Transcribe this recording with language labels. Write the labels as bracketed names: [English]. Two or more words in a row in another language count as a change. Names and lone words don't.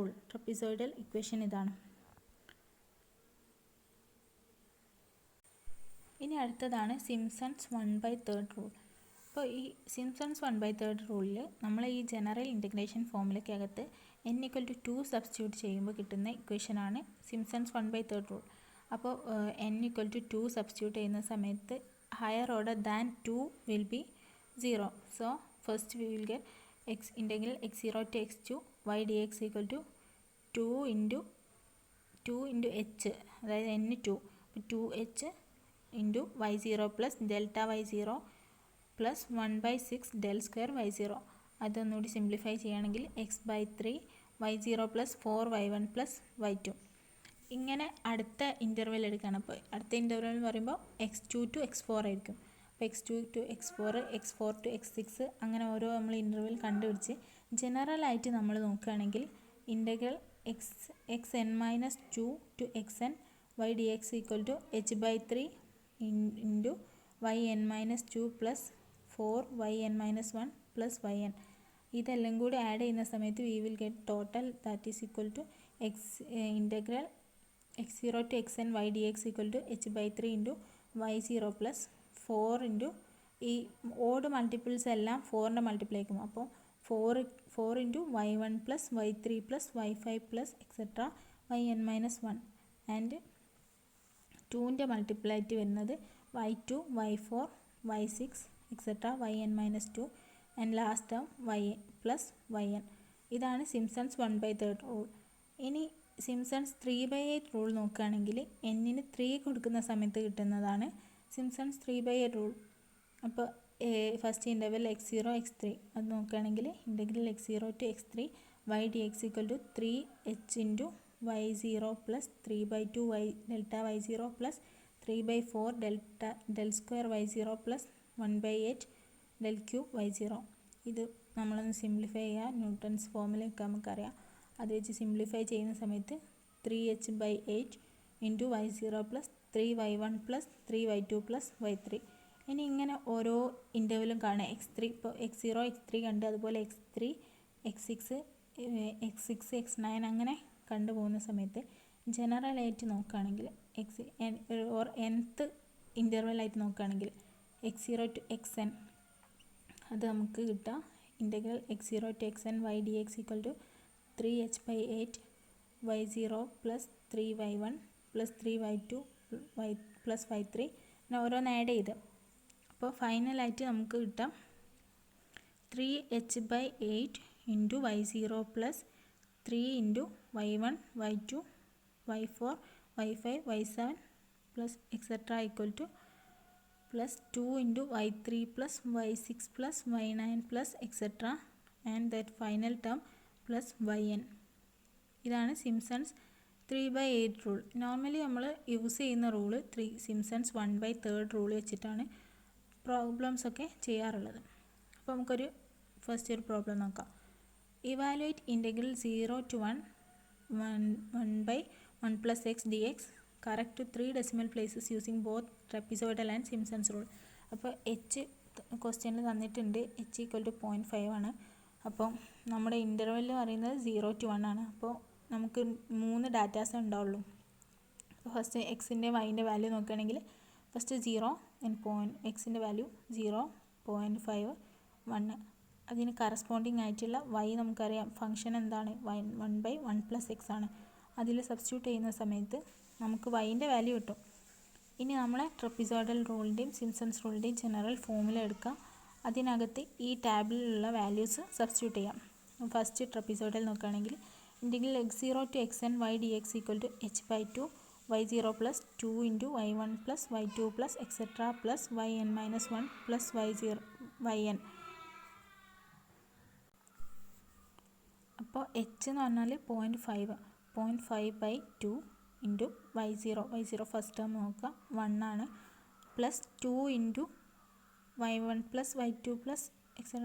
[Malayalam] ട്രപ്പിസോയിഡൽ ഇക്വേഷൻ ഇതാണ്. ഇനി അടുത്തതാണ് സിംപ്സൺസ് 1/3 റൂൾ. അപ്പോൾ ഈ സിംപ്സൺസ് 1/3 റൂളിൽ നമ്മൾ ഈ [English] general integration [Malayalam] ഫോർമുലയ്ക്കകത്ത് [English] n equal to 2 substitute [Malayalam] ചെയ്യുമ്പോൾ കിട്ടുന്ന ഇക്വേഷനാണ് സിംപ്സൺസ് 1/3 റൂൾ. അപ്പോൾ [English] n equal to 2 substitute [Malayalam] ചെയ്യുന്ന സമയത്ത് [English] higher order than 2 will be 0. so first we will get integral x0 to x2 y dx equal to 2 into h, [Malayalam] അതായത് [English] n2, 2h into y0 plus delta y0 plus 1/6 del square y0. [Malayalam] അതൊന്നുകൂടി സിംപ്ലിഫൈ ചെയ്യുകയാണെങ്കിൽ [English] x/3 y0 plus 4y1 plus y2. [Malayalam] ഇങ്ങനെ അടുത്ത ഇൻ്റർവെൽ എടുക്കുകയാണ്. അപ്പോൾ അടുത്ത ഇൻ്റർവെൽ എന്ന് പറയുമ്പോൾ [English] x2 to x4 [Malayalam] ആയിരിക്കും. അപ്പോൾ [English] x2 to x4, x4 to x6 [Malayalam] അങ്ങനെ ഓരോ നമ്മൾ ഇൻ്റർവെൽ കണ്ടുപിടിച്ച് ജനറലായിട്ട് നമ്മൾ നോക്കുകയാണെങ്കിൽ [English] integral xn-2 to xn y dx equal to h/3 into yn-2 plus 4yn-1 plus yn. [Malayalam] ഇതെല്ലാം കൂടി ആഡ് ചെയ്യുന്ന സമയത്ത് [English] we will get total that is equal to integral x0 to xn y dx equal to h/3 into y0 plus 4 into [Malayalam] ഈ [English] odd multiples [Malayalam] എല്ലാം 4ൻ്റെ മൾട്ടിപ്ലൈ ആക്കും. [English] അപ്പോൾ 4 into y1 plus y3 plus y5 plus etc. [Malayalam] yn-1 ആൻഡ് 2ൻ്റെ മൾട്ടിപ്ലൈ ആയിട്ട് വരുന്നത് [English] y2 y4 y6 etc. yn-2 and last term y plus yn. [Malayalam] ഇതാണ് സിംപ്സൺസ് 1/3 റൂൾ. ഇനി [English] Simpson's 3/8 rule [Malayalam] നോക്കുകയാണെങ്കിൽ എന്നിന് 3 കൊടുക്കുന്ന സമയത്ത് കിട്ടുന്നതാണ് സിംപ്സൺസ് 3/8 റൂൾ. അപ്പോൾ [English] ഫസ്റ്റ് ഇൻ്റർവെൽ x0 x3 [Malayalam] അത് നോക്കുകയാണെങ്കിൽ [English] ഇൻ്റഗ്രൽ x0 to x3 y dx equal to 3h into y0 plus 3/2 y delta y0 plus 3/4 delta del square y0 plus 1/8 del cube y0. [Malayalam] ഇത് നമ്മളൊന്ന് സിംപ്ലിഫൈ ചെയ്യുക. ന്യൂട്ടൺസ് ഫോമിലൊക്കെ നമുക്കറിയാം. അത് വെച്ച് സിംപ്ലിഫൈ ചെയ്യുന്ന സമയത്ത് [English] 3h/8 into y0 plus 3y1 plus 3y2 plus y3. [Malayalam] ഇനി ഇങ്ങനെ ഓരോ ഇൻ്റർവെലും കാണുക. x3 ഇപ്പോൾ x0 x3 കണ്ട് അതുപോലെ x3 x6 x9 അങ്ങനെ കണ്ടുപോകുന്ന സമയത്ത് ജനറലായിട്ട് നോക്കുകയാണെങ്കിൽ nth ഇൻ്റർവെലായിട്ട് നോക്കുകയാണെങ്കിൽ x0 to xn അത് നമുക്ക് കിട്ടുക [English] integral x0 to xn y dx equal to 3h/8 y0 plus 3y1 plus 3y2 plus y3 [Malayalam] പിന്നെ ഓരോന്ന് ആഡ് ചെയ്ത് അപ്പോൾ ഫൈനലായിട്ട് നമുക്ക് കിട്ടാം [English] 3h/8 into y0 plus 3 into y1 y2 y4 y5 y7 plus etcetera equal to plus 2 into y3 plus y6 plus y9 plus etc. and that final term plus yn. [Malayalam] ഇതാണ് സിംപ്സൺസ് 3/8 റൂൾ. നോർമലി നമ്മൾ യൂസ് ചെയ്യുന്ന റൂള് സിംപ്സൺസ് 1/3 റൂൾ വെച്ചിട്ടാണ് പ്രോബ്ലംസ് ഒക്കെ ചെയ്യാറുള്ളത്. അപ്പോൾ നമുക്കൊരു ഫസ്റ്റ് ഒരു പ്രോബ്ലം നോക്കാം. [English] evaluate integral 0 to 1 plus x dx correct to 3 decimal places using both trapezoidal and Simpson's rule. [Malayalam] അപ്പോൾ എച്ച് ക്വസ്റ്റ്യനിൽ തന്നിട്ടുണ്ട് [English] h equal to 0.5 [Malayalam] ആണ്. അപ്പോൾ നമ്മുടെ ഇൻ്റർവെൽ പറയുന്നത് [English] 0 to 1 [Malayalam] ആണ്. അപ്പോൾ നമുക്ക് 3 ഡാറ്റാസ് ഉണ്ടാവുള്ളൂ. ഫസ്റ്റ് എക്സിൻ്റെ വൈൻ്റെ വാല്യൂ നോക്കുകയാണെങ്കിൽ ഫസ്റ്റ് 0 എക്സിൻ്റെ വാല്യൂ 0.5 1. അതിന് കറസ്പോണ്ടിങ് ആയിട്ടുള്ള y നമുക്കറിയാം ഫംഗ്ഷൻ എന്താണ് [English] 1/1 plus x [Malayalam] ആണ്. അതിൽ സബ്സ്റ്റിറ്റ്യൂട്ട് ചെയ്യുന്ന സമയത്ത് നമുക്ക് വൈൻ്റെ വാല്യൂ കിട്ടും. ഇനി നമ്മളെ ട്രപ്പിസോഡൽ റൂളിൻ്റെയും സിംപ്സൺസ് റൂളിൻ്റെയും ജനറൽ ഫോമുല എടുക്കാം. അതിനകത്ത് ഈ ടാബിലുള്ള വാല്യൂസ് സബ്സ്റ്റിറ്റ്യൂട്ട് ചെയ്യാം. ഫസ്റ്റ് ട്രപ്പിസോഡൽ നോക്കുകയാണെങ്കിൽ [English] integral x0 to xn y dx equal to h/2 y0 plus 2 into y1 plus y2 plus etc. plus yn-1 plus yn. [Malayalam] അപ്പോൾ h എന്ന് പറഞ്ഞാൽ [English] 0.5/2 into y0 first term [Malayalam] നോക്കുക 1 ആണ് [English] plus 2 into y1 plus y2 plus etcetera.